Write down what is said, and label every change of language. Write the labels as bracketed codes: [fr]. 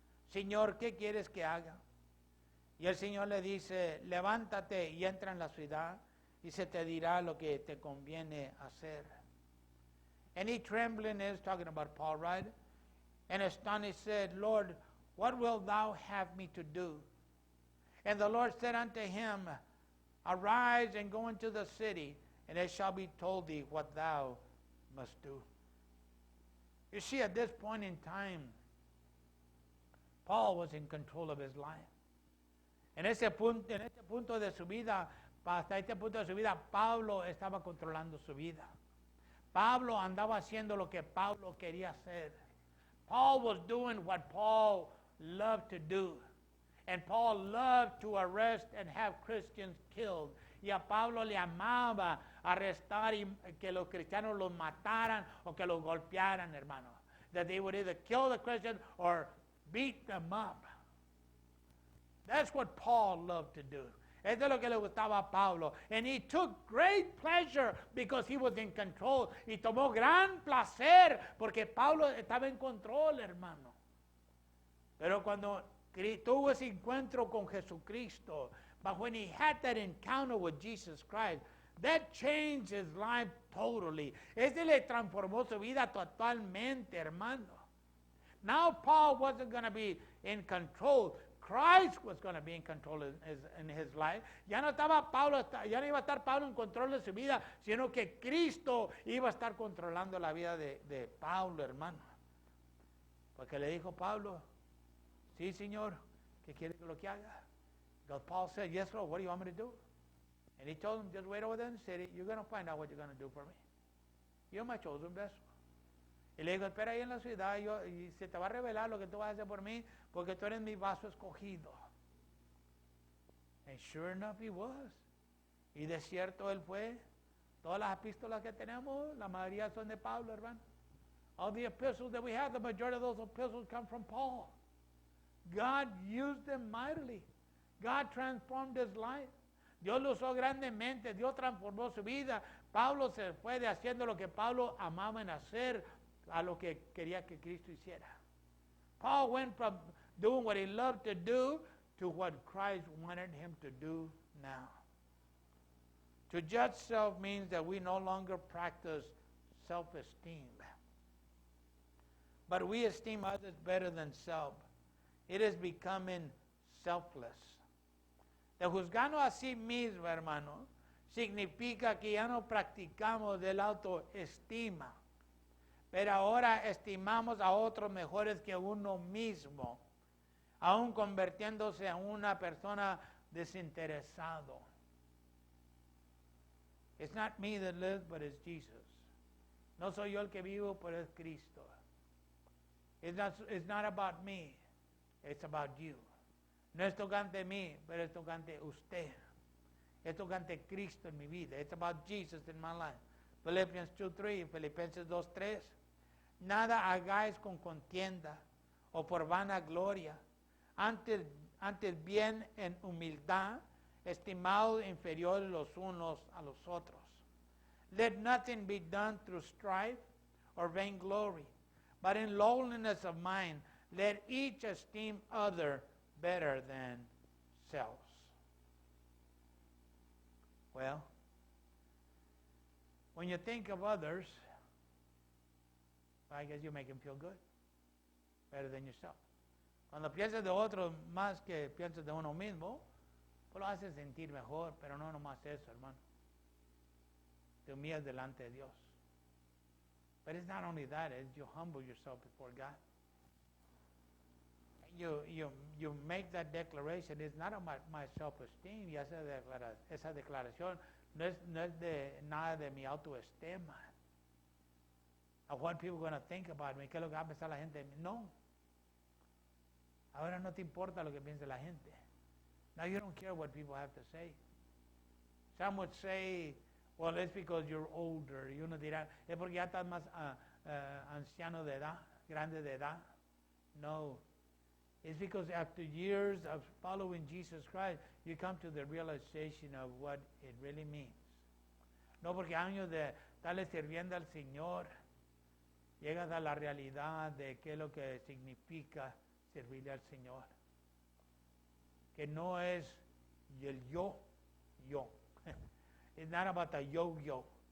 [es] Señor, ¿qué quieres que haga? Y el Señor le dice, levántate y entra en la ciudad y se te dirá lo que te conviene hacer. [en] And he trembling is talking about Paul, right? And astonished said, Lord, what wilt thou have me to do? And the Lord said unto him, arise and go into the city, and it shall be told thee what thou must do. You see, at this point in time, Paul was in control of his life. [es] En este punto de su vida, hasta este punto de su vida, Pablo estaba controlando su vida. Pablo andaba haciendo lo que Pablo quería hacer. [en] Paul was doing what Paul loved to do. And Paul loved to arrest and have Christians killed. [es] Y a Pablo le amaba arrestar y que los cristianos los mataran o que los golpearan, hermano. [en] That they would either kill the Christians or beat them up. That's what Paul loved to do. [es] Eso es lo que le gustaba a Pablo. [en] And he took great pleasure because he was in control. [es] Y tomó gran placer porque Pablo estaba en control, hermano. Pero cuando tuvo ese encuentro con Jesucristo, [en] but when he had that encounter with Jesus Christ, That changed his life totally. [es] Ese le transformó su vida totalmente, hermano. [en] Now Paul wasn't going to be in control. Christ was going to be in control in his life. [es] Ya no estaba Pablo, ya no iba a estar Pablo en control de su vida, sino que Cristo iba a estar controlando la vida de Pablo, hermano. Porque le dijo Pablo, sí, Señor, ¿qué quiere que lo que haga? [en] Because Paul said, yes, Lord, what do you want me to do? And he told him, just wait over there in the city. You're going to find out what you're going to do for me. You're my chosen vessel. [es] Y le dijo, espera ahí en la ciudad y se te va a revelar lo que tú vas a hacer por mí, porque tú eres mi vaso escogido. [en] And sure enough, he was. [es] Y de cierto él fue. Todas las epístolas que tenemos, la mayoría son de Pablo, hermano. [en] All the epistles that we have, the majority of those epistles come from Paul. God used them mightily. God transformed his life. [es] Dios lo usó grandemente. Dios transformó su vida. Pablo se fue de haciendo lo que Pablo amaba en hacer a lo que quería que Cristo hiciera. [en] Paul went from doing what he loved to do to what Christ wanted him to do now. To judge self means that we no longer practice self-esteem, but we esteem others better than self. It is becoming selfless. [es] De juzgarnos a sí mismo, hermano, significa que ya no practicamos de la autoestima, pero ahora estimamos a otros mejores que uno mismo, aún convirtiéndose en una persona desinteresado. [en] It's not me that lives, but it's Jesus. [es] No soy yo el que vivo, pero es Cristo. [en] It's not about me, it's about you. [es] No es tocante mí, pero es tocante usted. Es tocante Cristo en mi vida. [en] It's about Jesus in my life. Philippians 2:3, Filipenses 2:3. [es] Nada hagáis con contienda o por vanagloria, antes bien en humildad, estimados inferiores los unos a los otros. [en] Let nothing be done through strife or vainglory, but in lowliness of mind, let each esteem other better than selves. Well, when you think of others, I guess you make them feel good, better than yourself. [es] Cuando piensas de otros más que piensas de uno mismo, pues lo haces sentir mejor, pero no nomás eso, hermano. Te humillas delante de Dios. [en] But it's not only that, it's you humble yourself before God. You make that declaration. It's not about my self-esteem. [es] Y esa declaración no es de nada de mi autoestima. [en] Of what people are going to think about me. [es] ¿Qué es lo que va a pensar la gente de mí? No. Ahora no te importa lo que piense la gente. [en] Now you don't care what people have to say. Some would say, well, it's because you're older. [es] Y uno dirá, es porque ya estás más anciano de edad, grande de edad. No. [en] It's because after years of following Jesus Christ, you come to the realization of what it really means. [es] No porque años de estarle sirviendo al Señor, llegas a la realidad de qué es lo que significa servirle al Señor. Que no es el yo. [en] It's not about the yo.